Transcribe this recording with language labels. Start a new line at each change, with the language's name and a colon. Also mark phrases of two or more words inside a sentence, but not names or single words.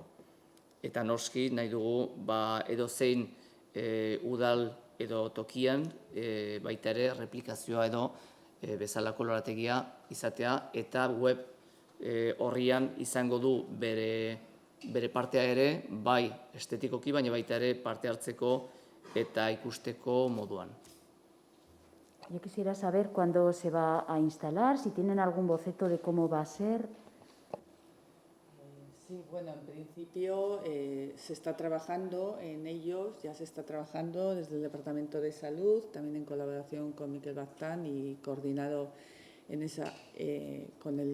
Basque: Eta noski nahi dugu edozein udal edo tokian baita ere replikazioa edo bezalako lorategia izatea, eta web horrian izango du bere partea ere, bai estetikoki, baina baita ere parte hartzeko eta ikusteko moduan.
Spanish: Yo quisiera saber cuándo se va a instalar, si tienen algún boceto de cómo va a ser. Sí, bueno, en principio se está trabajando en ellos, ya se está trabajando desde el Departamento de Salud, también en colaboración con Miquel Baztán y coordinado con el